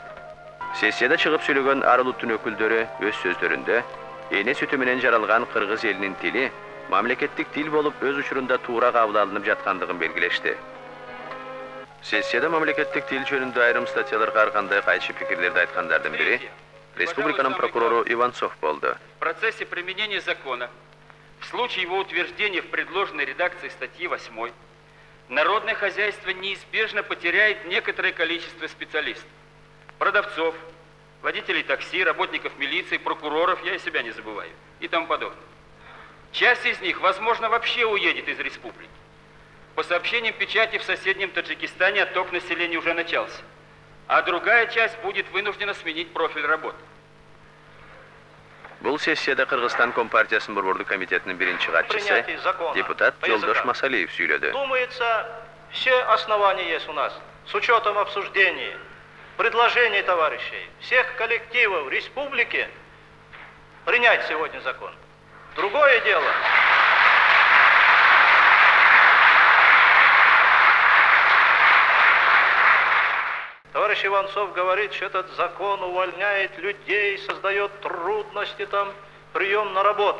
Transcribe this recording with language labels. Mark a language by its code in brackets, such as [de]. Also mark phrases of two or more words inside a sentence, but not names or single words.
[ky] Сессияда чыгып сүйлөгөн ар улуттун өкүлдөрү өз сөздөрүндө эне сүтү менен жаралган кыргыз элинин тили мамлекеттик тил болуп өз учурунда туура кабыл алынып жаткандыгын белгилешти. Сессияда мамлекеттик тил жөнүндө айрым статьяларга ар кандай кайчы пикирлерди айткандардын бири республиканын прокурору Иванцов болду. [ru] В процессе применения закона, в случае его утверждения в предложенной редакции статьи 8, народное хозяйство неизбежно потеряет некоторое количество специалистов. Продавцов, водителей такси, работников милиции, прокуроров, я и себя не забываю, и тому подобное. Часть из них, возможно, вообще уедет из республики. По сообщениям печати, в соседнем Таджикистане отток населения уже начался, а другая часть будет вынуждена сменить профиль работы. [ky] Бул сессияда Кыргызстан Компартиясынын борбордук комитетинин биринчи катчысы депутат Жолдош Масалиев сүйлөдү. [ru] Думается, все основания есть у нас, с учетом обсуждений, предложений товарищей, всех коллективов республики, принять сегодня закон. Другое дело. Товарищ Иванцов говорит, что этот закон увольняет людей, создает трудности, там, прием на работу.